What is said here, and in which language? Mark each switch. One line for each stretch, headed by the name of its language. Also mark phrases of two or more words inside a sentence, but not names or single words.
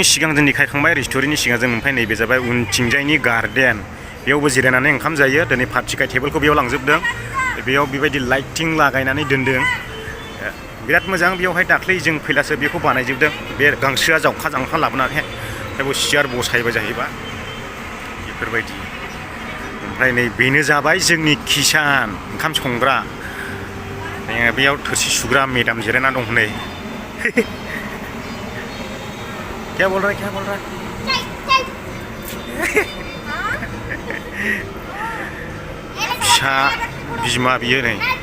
Bodo: सिगां जों देखायखांबाय रेस्टुरेन्टनि सिगां जों ओमफ्राय नैबे जाबाय उनथिंजायनि गार्डेन बेयावबो जिरायनानै ओंखाम जायो दिनै पार्टिखाय टेबोलखौ बेयाव लांजोबदों बेयाव बेबायदि लाइटिं लागायनानै दोनदों बिराद मोजां बेयावहाय दाख्लै जों फैलासो बेखौ बानायजोबदों बे गांसोआ जावखा लाबोनानै बेयाव सियार बसायबाय जाहैबाय बेफोरबायदि ओमफ्राय नै बेनो जाबाय जोंनि किसान ओंखाम संग्रा बेयाव थोरसि सुग्रा मेडाम जिरायना दं हनै
Hindi: क्या बोल रहा है
Bodo: फिसा बिमा बियो नै